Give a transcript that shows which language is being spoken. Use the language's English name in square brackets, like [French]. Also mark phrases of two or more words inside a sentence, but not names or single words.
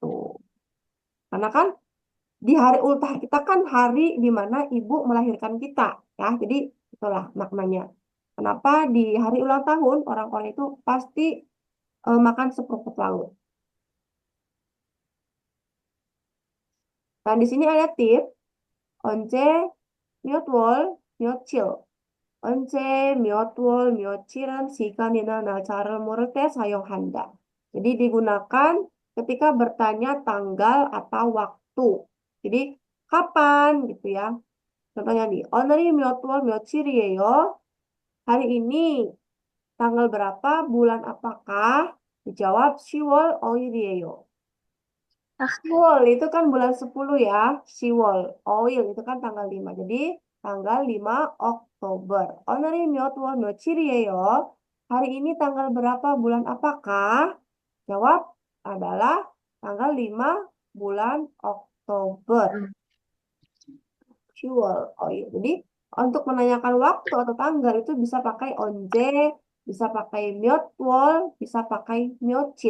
[Indonesian] Karena kan di hari ultah kita kan hari di mana ibu melahirkan kita, ya. Jadi itulah maknanya. Kenapa di hari ulang tahun orang Korea itu pasti makan sup rumput laut. Dan di sini ada tips. [Korean] 언제 몇 월, 며칠. 언제 몇 월, 며칠은 시간이나 날짜를 모를 때 사용한다. [Indonesian] Jadi digunakan ketika bertanya tanggal atau waktu. Jadi kapan gitu ya. Contohnya nih, [Korean] 오늘이 몇 월, 며칠이에요. [Indonesian] Hari ini tanggal berapa, bulan apakah? Dijawab 10월 5일이에요. Siwol itu kan bulan 10 ya. Siwol. Oil itu kan tanggal 5. Jadi tanggal 5 Oktober. [Korean] 오늘이 몇 월, 며칠이에요. [Indonesian] Hari ini tanggal berapa, bulan apakah? Jawab adalah tanggal 5 bulan Oktober. Siwol. Oil. Jadi untuk menanyakan waktu atau tanggal itu bisa pakai onje, Bisa pakai 몇월, bisa pakai 며칠.